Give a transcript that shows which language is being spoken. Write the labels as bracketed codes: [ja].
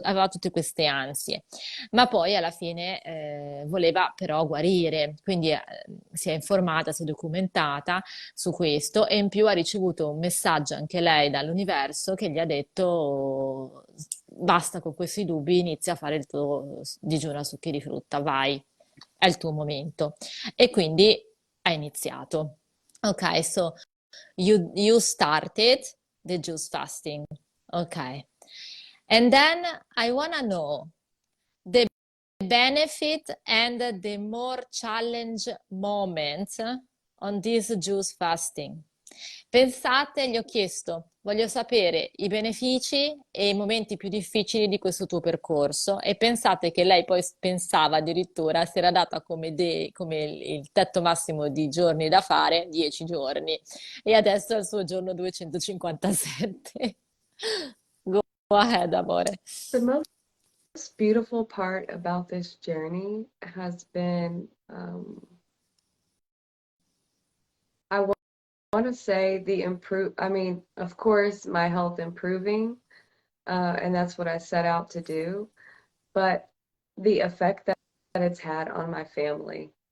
[it] Aveva tutte queste ansie. Ma poi alla fine voleva però guarire, quindi si è informata, si è documentata su questo e in più ha ricevuto un messaggio anche lei dall'universo che gli ha detto basta con questi dubbi, inizia a fare il tuo digiuno a succhi di frutta, vai, è il tuo momento. E quindi ha iniziato. [en] Ok, so you started the juice fasting. Okay. And then I wanna know the benefit and the more challenge moments on this juice fasting. [it] Pensate, gli ho chiesto, voglio sapere i benefici e i momenti più difficili di questo tuo percorso e pensate che lei poi pensava addirittura, si era data come il tetto massimo di giorni da fare, 10 giorni, e adesso è il suo giorno 257. [en] Go ahead, amore. The most beautiful part about this journey has been, I want to say I mean, of course, my health improving, and that's what I set out to do, but the effect that it's had on my family.